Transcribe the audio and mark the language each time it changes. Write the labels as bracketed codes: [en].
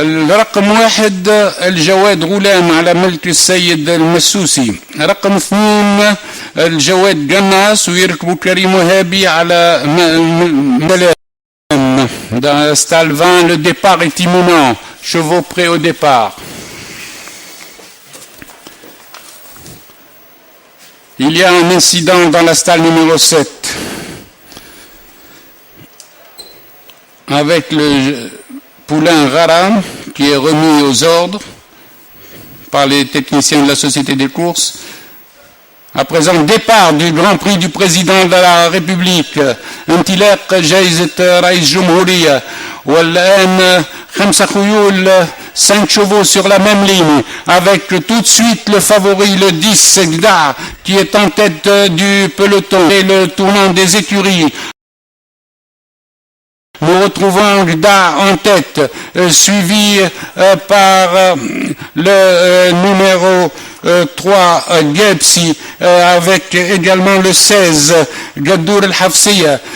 [ar] رقم 1 الجواد غلام على ملك السيد المسوسي. رقم 2 الجواد قناص ويركبوا كريم وهابي على ملام. [fr] Dans Stalvin, le départ est imminent. Chevaux prêts au départ. Il y a un incident dans la stalle numéro 7 avec le poulain Rara qui est remis aux ordres par les techniciens de la Société des courses. À présent, départ du Grand Prix du Président de la République. [ar] انطلاق جائزة رئيس جمهورية. والآن 5 خيول [fr] 5 chevaux sur la même ligne, avec tout de suite le favori, le 10, Gda, qui est en tête du peloton, et le tournant des écuries. Nous retrouvons Gda en tête, suivi par le numéro 3, Gebsi, avec également le 16, Gaddour el-Hafsiya.